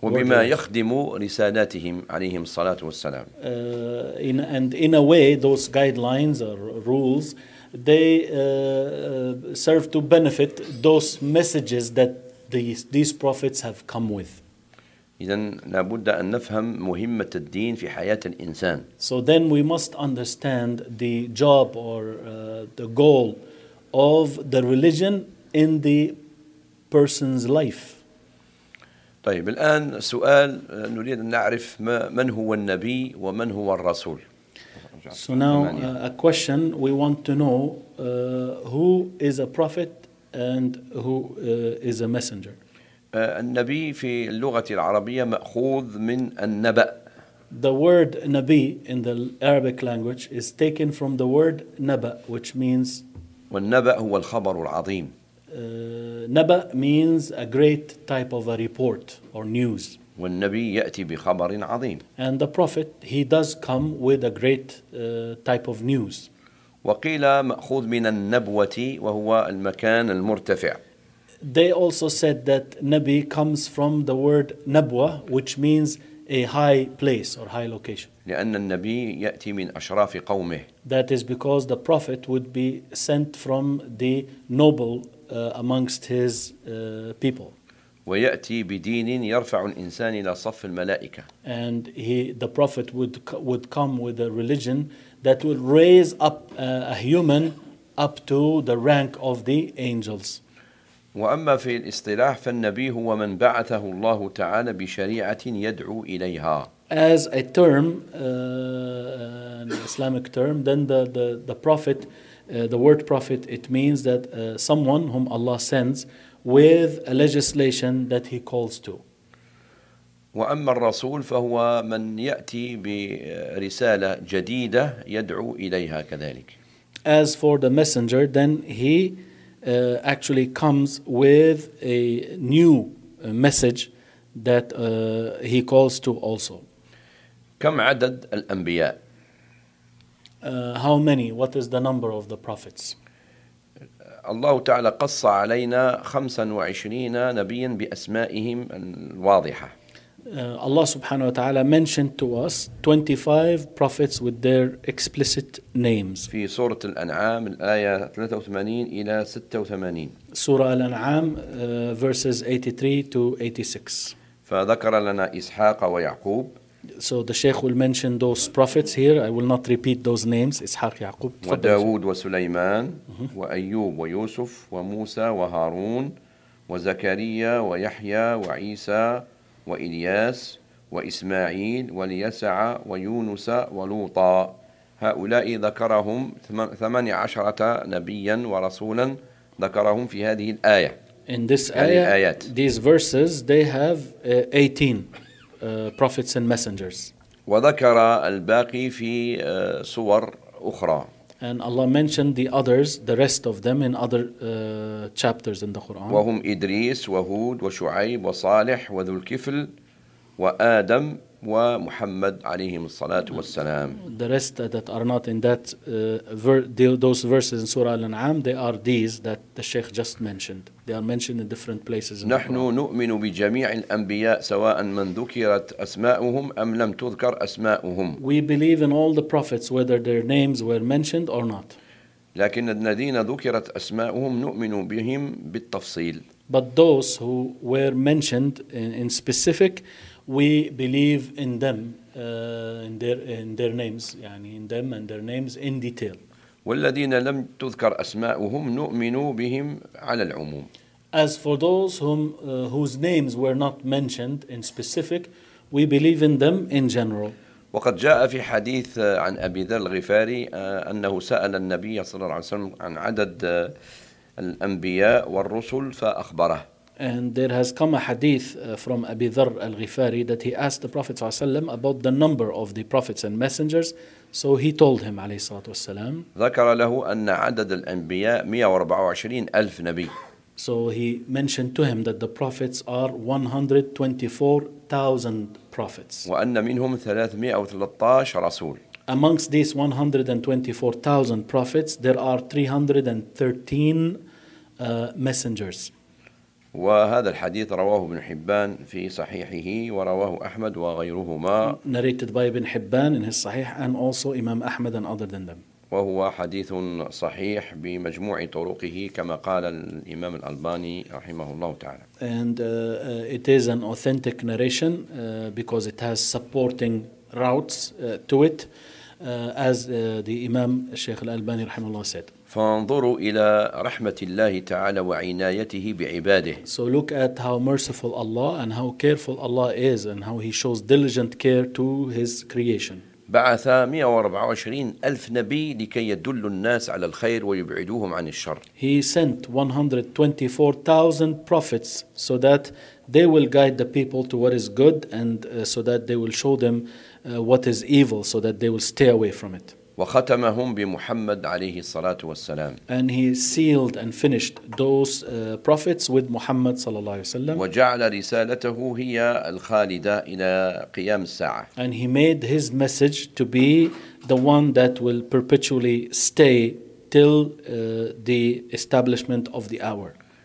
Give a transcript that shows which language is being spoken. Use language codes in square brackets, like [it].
[ar] وبما يخدم رسالاتهم عليهم الصلاة والسلام. [en] In a way those guidelines or rules they serve to benefit those messages that these prophets have come with. [ar] إذن لابد أن نفهم مهمة الدين في حياة الإنسان. [en] So then we must understand the job or the goal of the religion in the person's life. [ar] طيب الآن سؤال نريد أن نعرف من هو النبي ومن هو الرسول. [en] So now a question we want to know who is a prophet and who is a messenger. [ar] النبي في اللغة العربية مأخوذ من النبأ. [en] The word نبي in the Arabic language is taken from the word نبأ which means [ar] والنبأ هو الخبر العظيم. [en] نبأ means a great type of a report or news. [ar] والنبي يأتي بخبر عظيم. [en] And the prophet he does come with a great type of news. [ar] وقيل مأخوذ من النبوة وهو المكان المرتفع. [en] They also said that نبي comes from the word نبوة which means a high place or high location. [ar] لأن النبي يأتي من أشراف قومه. [en] That is because the prophet would be sent from the noble amongst his people. [ar] ويأتي بدين يرفع الإنسان إلى صف الملائكة. [en] And the prophet would come with a religion that will raise up a human up to the rank of the angels. [ar] وأما في الاصطلاح فالنبي هو من بعثه الله تعالى بشريعة يدعو إليها. [en] As a term, an Islamic term, then the prophet, the word prophet, it means that someone whom Allah sends with a legislation that he calls to. [ar] وأما الرسول فهو من يأتي برسالة جديدة يدعو إليها كذلك. [en] As for the messenger, then he actually comes with a new message that he calls to also. [ar] كم عدد الأنبياء؟ [en] How many? What is the number of the prophets? [ar] الله تعالى قص علينا 25 نبيا بأسمائهم الواضحة. [en] Allah [ar] subhanahu wa ta'ala [en] mentioned to us 25 prophets with their explicit names. [ar] في سورة الأنعام الآية 83 إلى 86. [en] سورة الأنعام verses 83 to 86. [ar] فذكر لنا إسحاق ويعقوب. [en] So the Sheikh will mention those prophets here. I will not repeat those names. [ar] إسحاق يعقوب. وداود وسليمان وأيوب ويوسف وموسى وهارون وزكريا ويحيى وعيسى وإلياس وإسماعيل وليسع ويونس ولوطا. هؤلاء ذكرهم 18 نبيا ورسولا ذكرهم في هذه الآية. [en] In this ayah, these verses, they have 18 prophets and messengers. [ar] وذكر الباقي في سور أخرى. [en] And Allah mentioned the others, the rest of them, in other chapters in the Quran. [ar] وهم إدريس وهود وشعيب وصالح وذو الكفل وآدم ومحمد عليهم الصلاة والسلام. [en] The rest that are not in that those verses in Surah Al-An'am, they are these that the Sheikh just mentioned. They are mentioned in different places. [ar] نحن نؤمن بجميع الأنبياء سواء من ذكرت أسماؤهم أم لم تذكر أسماؤهم. [en] We believe in all the prophets whether their names were mentioned or not. [ar] لكن الذين ذكرت أسماؤهم نؤمن بهم بالتفصيل. [en] But those who were mentioned in specific, we believe in them, in their names, [ar] يعني [en] in them and their names in detail. [ar] والذين لم تذكر أسماؤهم نؤمن بهم على العموم. [en] As for those whose names were not mentioned in specific, we believe in them in general. [ar] وقد جاء في حديث عن أبي ذر الغفاري أنه سأل النبي صلى الله عليه وسلم عن عدد الأنبياء والرسل فأخبره. [en] And there has come a hadith from Abi Dharr al-Ghifari that he asked the Prophet ﷺ about the number of the prophets and messengers. So he told him, [ar] عليه الصلاة والسلام, ذكر له أن عدد الأنبياء 124 ألف نبي. [en] So he mentioned to him that the prophets are 124,000 prophets. [ar] وأن منهم 313 رسول. [en] Amongst these 124,000 prophets, there are 313 messengers. [ar] وهذا الحديث رواه ابن حبان في صحيحه ورواه أحمد وغيرهما. [en] Narrated by ابن حبان in his صحيح and also إمام أحمد and other than them. [ar] وهو حديث صحيح بمجموع طرقه كما قال الإمام الألباني رحمه الله تعالى. [en] And it is an authentic narration because it has supporting routes to it as the إمام الشيخ الألباني [ar] رحمه الله [en] said. [ar] فانظروا إلى رحمة الله تعالى وعنايته بعباده. [en] So look at how merciful Allah and how careful Allah is and how He shows diligent care to His creation. [ar] بعث 124 ألف نبي لكي يدل الناس على الخير ويبعدوهم عن الشر. [en] He sent 124,000 prophets so that they will guide the people to what is good and so that they will show them what is evil so that they will stay away from it. [ar] وختمهم بمحمد عليه الصلاة والسلام. [en] And he sealed and finished those prophets with Muhammad [ar] صلى الله عليه وسلم. وجعل رسالته هي الخالدة إلى قيام الساعة. [en] And he made his message to be the one that will perpetually stay till the establishment of the hour.